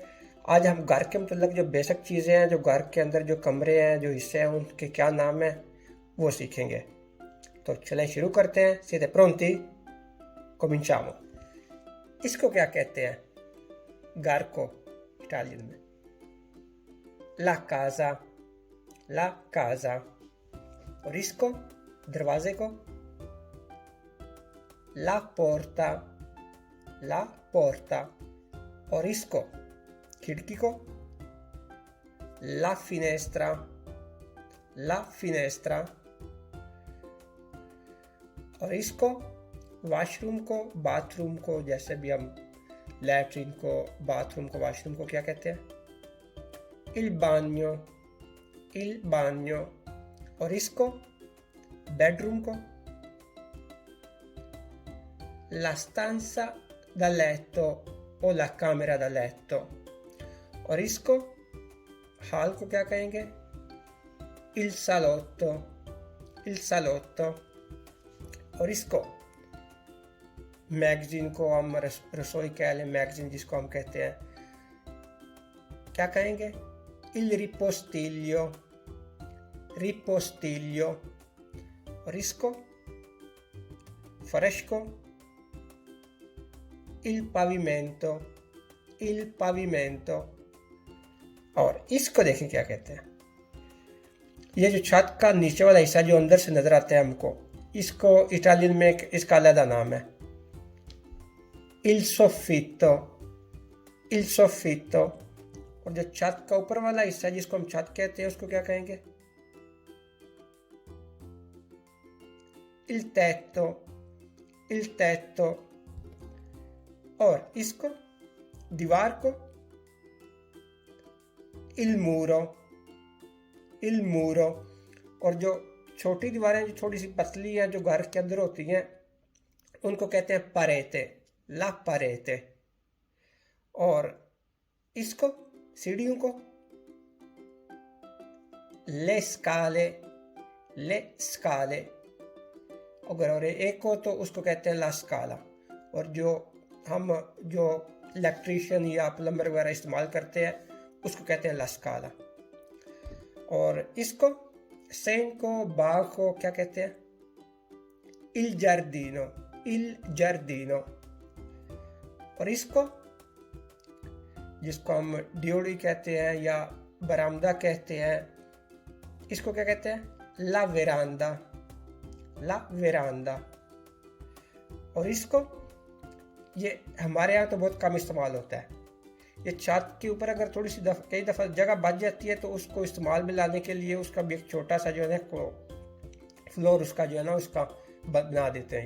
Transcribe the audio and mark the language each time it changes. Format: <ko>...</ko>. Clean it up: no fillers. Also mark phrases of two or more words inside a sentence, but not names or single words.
<hi>आज हम घर के मतलब जो बेसिक चीज़ें हैं, जो घर के अंदर जो कमरे हैं, जो हिस्से हैं, उनके क्या नाम है वो सीखेंगे। तो चलें शुरू करते हैं। सीधे</hi> <it>pronti cominciamo.</it> <hi>इसको क्या कहते हैं? घर को इटालियन में</hi> <it>la casa, la casa।</it> <hi>और इसको दरवाजे को</hi> <it>la porta, la porta।</it> <hi>और इसको खिड़की को</hi> <it>la finestra, la finestra।</it> <hi>और इसको वॉशरूम को, बाथरूम को, जैसे भी हम लैट्रिन को, बाथरूम को, वॉशरूम को क्या कहते हैं?</hi> <it>il bagno, il bagno।</it> <hi>और इसको बेडरूम को</hi> <it>la stanza da letto o la camera da letto।</it> <hi>और इसको हॉल को क्या कहेंगे?</hi> <it>il salotto, il salotto।</it> <hi>और इसको मैगजीन को हम रसोई कह लें, मैगजीन जिसको हम कहते हैं, क्या कहेंगे?</hi> <it>il ripostiglio, ripostiglio।</it> <hi>और इसको फर्श को</hi> <it>il pavimento, il pavimento।</it> <hi>और इसको देखें क्या कहते हैं? ये जो छत का नीचे वाला हिस्सा जो अंदर से नजर आता है हमको, इसको इटालियन में इसका अलग नाम है</hi> <it>il soffitto, il soffitto।</it> <hi>और जो छत का ऊपर वाला हिस्सा जिसको हम छत कहते हैं, उसको क्या कहेंगे?</hi> <it>il tetto, il tetto।</it> <hi>और इसको दीवार को</hi> <it>il muro, il muro।</it> <hi>और जो छोटी दीवारें जो थोड़ी सी पतली हैं, जो घर के अंदर होती हैं, उनको कहते हैं</hi> <it>parete, la parete।</it> <hi>और इसको सीढ़ियों को</hi> <it>le scale, le scale।</it> <hi>अगर एक हो तो उसको कहते हैं</hi> <it>la scala।</it> <hi>और जो हम जो इलेक्ट्रीशियन या प्लम्बर वगैरह इस्तेमाल करते हैं, उसको कहते हैं</hi> <it>la scala।</it> <hi>और इसको सेन को, बाग को क्या कहते हैं?</hi> <it>il giardino, il giardino।</it> <hi>और इसको जिसको हम ड्योड़ी कहते हैं या बरामदा कहते हैं, इसको क्या कहते हैं?</hi> <it>la veranda, la veranda।</it> <hi>और इसको ये हमारे यहाँ तो बहुत कम इस्तेमाल होता है। ये छत के ऊपर अगर थोड़ी सी कई दफ़ा जगह बच जाती है, तो उसको इस्तेमाल में लाने के लिए उसका भी एक छोटा सा जो है ना फ्लोर उसका जो है ना उसका बना देते हैं ये।</hi>